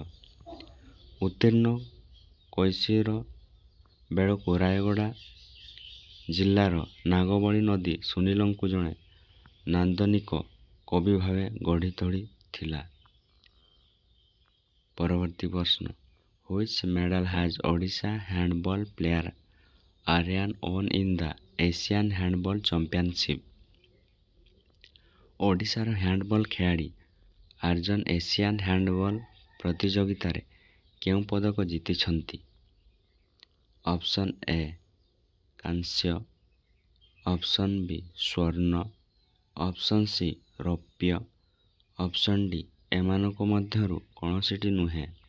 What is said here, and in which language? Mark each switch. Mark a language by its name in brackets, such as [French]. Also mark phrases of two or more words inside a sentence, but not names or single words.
[Odia] ଉତ୍ତୀର୍ଣ୍ଣ କୈଶୋର ବେଳକୁ ରାୟଗଡ଼ା ଜିଲ୍ଲାର ନାଗବଳି ନଦୀ ସୁନୀଲଙ୍କୁ ଜଣେ ନାନ୍ଦନିକ କବି ଭାବେ ଗଢ଼ି ତୋଳିଥିଲା। ପରବର୍ତ୍ତୀ ପ୍ରଶ୍ନ, [English] Which medal has Odisha handball player Aryan won in the Asian Handball Championship? [Odia] ଓଡ଼ିଶାର ହ୍ୟାଣ୍ଡବଲ୍ ଖେଳାଳି ଆର୍ଯ୍ୟନ ଏସିଆନ୍ ହ୍ୟାଣ୍ଡବଲ୍ ପ୍ରତିଯୋଗିତାରେ କେଉଁ ପଦକ ଜିତିଛନ୍ତି? [English] option A [Odia] କାଂସ୍ୟ, [English] option B [Odia] ସ୍ୱର୍ଣ୍ଣ, [English] option C [Odia] ରୌପ୍ୟ, [English] option D [Odia] ଏମାନଙ୍କ ମଧ୍ୟରୁ କୌଣସିଟି ନୁହେଁ।